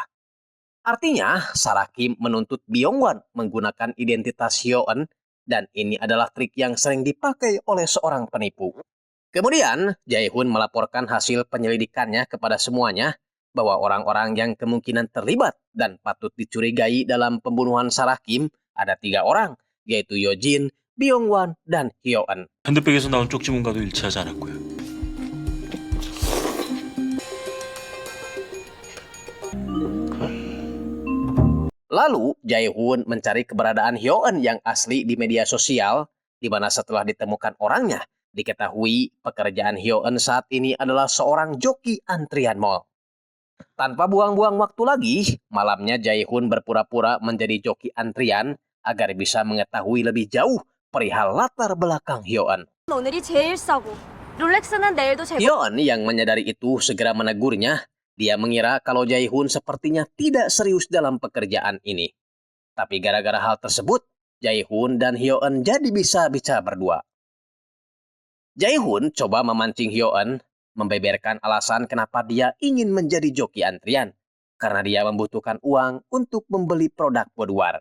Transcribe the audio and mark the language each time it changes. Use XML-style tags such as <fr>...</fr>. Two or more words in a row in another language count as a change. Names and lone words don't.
<id>Artinya, Sarah Kim menuntut Byung-wan menggunakan identitas Hyo-eun, dan ini adalah trik yang sering dipakai oleh seorang penipu. Kemudian, Jae-hoon melaporkan hasil penyelidikannya kepada semuanya, bahwa orang-orang yang kemungkinan terlibat dan patut dicurigai dalam pembunuhan Sarah Kim ada 3 orang, yaitu Yojin, Byung-wan, dan Hyo-eun.</id> <ko>핸드백에서 나온 쪽지문과도 일치하지 않았고요.</ko> <id>Lalu, Jae-hoon mencari keberadaan Hyo-eun yang asli di media sosial, di mana setelah ditemukan orangnya, diketahui pekerjaan Hyo-eun saat ini adalah seorang joki antrian mall. Tanpa buang-buang waktu lagi, malamnya Jae-hoon berpura-pura menjadi joki antrian agar bisa mengetahui lebih jauh perihal latar belakang Hyo-eun.</id> <ko>오늘이 제일 싸고 롤렉스는 내일도 제일</ko> <id>Hyo-eun yang menyadari itu segera menegurnya. Dia mengira kalau Jae-hoon sepertinya tidak serius dalam pekerjaan ini. Tapi gara-gara hal tersebut, Jae-hoon dan Hyo-eun jadi bisa bicara berdua. Jae-hoon coba memancing Hyo-eun, membeberkan alasan kenapa dia ingin menjadi joki antrian, karena dia membutuhkan uang untuk membeli produk boudoir.</id>